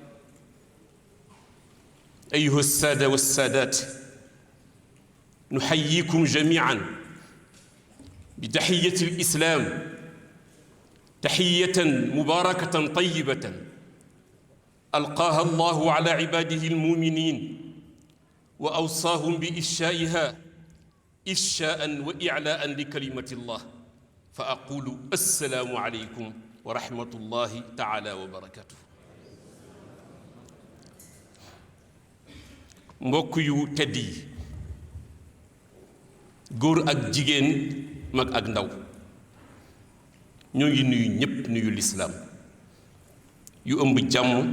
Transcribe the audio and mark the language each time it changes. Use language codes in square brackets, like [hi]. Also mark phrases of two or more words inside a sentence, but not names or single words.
[ar] أيها السادة والسادات نحييكم جميعا بتحية الإسلام تحية مباركة طيبة ألقاها الله على عباده المؤمنين وأوصاهم بإفشائها إفشاء وإعلاء لكلمة الله فأقول السلام عليكم ورحمة الله تعالى وبركاته [wo] mbokk yu tedd yi góor ak jigéen mag ak ndaw ñoo ngi nuyu ñépp nuyu lislaam yu ëmb jàmm